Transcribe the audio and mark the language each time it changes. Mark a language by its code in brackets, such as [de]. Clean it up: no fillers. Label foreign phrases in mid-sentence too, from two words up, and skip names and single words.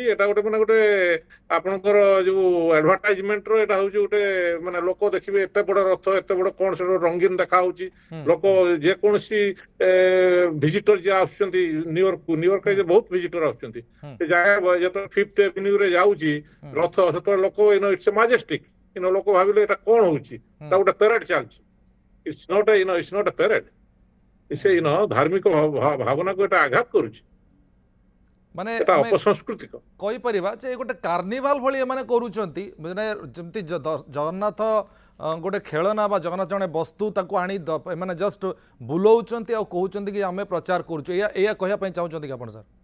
[or] ଏଟା ଗୋଟେ ମାନେ ଗୋଟେ ଆପଣଙ୍କର ଯୋଉ ଆଡଭର୍ଟାଇଜମେଣ୍ଟ ର ଏଟା ହଉଛି ଗୋଟେ ମାନେ ଲୋକ ଦେଖିବେ ଏତେ ବଡ ରଥ, ଏତେ ବଡ କଣ ସେଟା ରଙ୍ଗୀନ ଦେଖା ହଉଛି। ଲୋକ ଯେକୌଣସି ଭିଜିଟର ଯିଏ ଆସୁଛନ୍ତି ନ୍ୟୁୟର୍କରେ ବହୁତ ଭିଜିଟର ଆସୁଛନ୍ତି, ସେ ଜାଗା ଯେତେବେଳେ 5th Avenue ରେ ଯାଉଛି ରଥ, ସେତେବେଳେ ଲୋକ [en] it's majestic, [or] ଲୋକ ଭାବିଲେ ଏଟା କଣ ହଉଛି, ଏଟା ଗୋଟେ ପ୍ୟାରେଡ ଚାଲିଛି। [en] It's not a parade. [or] ସେ ଧାର୍ମିକ ଭାବନାକୁ ଏଟା ଆଘାତ କରୁଛି, ମାନେ ଏଟା ଆମେ ଅପସଂସ୍କୃତିକ କହିପାରିବା ଯେ ଗୋଟେ କାର୍ନିଭାଲ ଭଳି ଏମାନେ କରୁଛନ୍ତି। ମାନେ ଯେମିତି ଜଗନ୍ନାଥ ଗୋଟେ ଖେଳନା ବା ଜଗନ୍ନାଥ ଜଣେ ବସ୍ତୁ, ତାକୁ ଆଣି ଏମାନେ ଜଷ୍ଟ ବୁଲଉଛନ୍ତି ଆଉ କହୁଛନ୍ତି କି ଆମେ ପ୍ରଚାର କରୁଛୁ, ଏଇଆ କହିବା ପାଇଁ ଚାହୁଁଛନ୍ତି କି ଆପଣ ସାର୍?